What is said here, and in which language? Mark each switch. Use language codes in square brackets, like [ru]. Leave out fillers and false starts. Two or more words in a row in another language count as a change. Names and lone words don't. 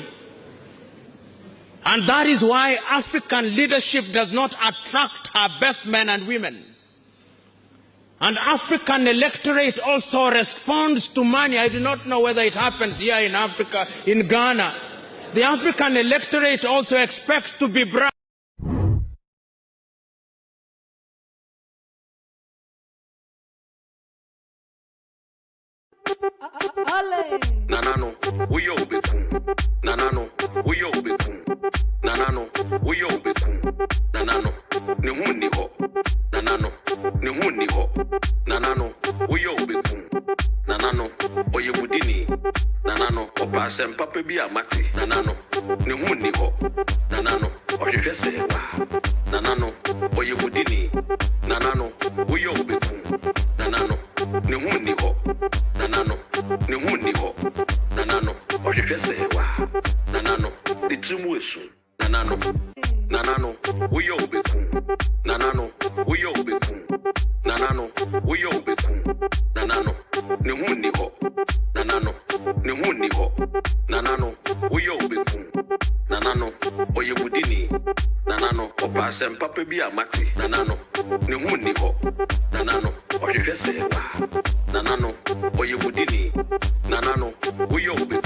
[en] And that is why African leadership does not attract our best men and women. And African electorate also responds to money. I do not know whether it happens here in Africa, in Ghana. The African electorate also expects to be bribed. [ak] Nanano, we yo bekum. Nanano, we yo bekum. Nanano, we yo bekum. Nanano, ne huni ho. Nanano, ne huni ho. Nanano, we yo bekum. Nanano, oye budini. Nanano, opa sempapa bi amati. Nanano, ne huni ho. Nanano, ohwehwe se wa. Nanano, oye budini. Nanano, we yo bekum. Nanano, ne huni ho. Nanano, ne huni ho. Nanano, ohwehwe se wa. Nanano, litrimu esu. Nanano, nanano, uyo bekum. Nanano, uyo bekum. Nanano, uyo bekum. Nanano, ne huni ho. Nanano, ne huni ho. Nanano, uyo bekum. Nanano, oye budini. Nanano, opa sempapa bi amati. Nanano, ne huni ho. Nanano, ohwehwe se wa. Nanano, oye budini. Nanano, uyo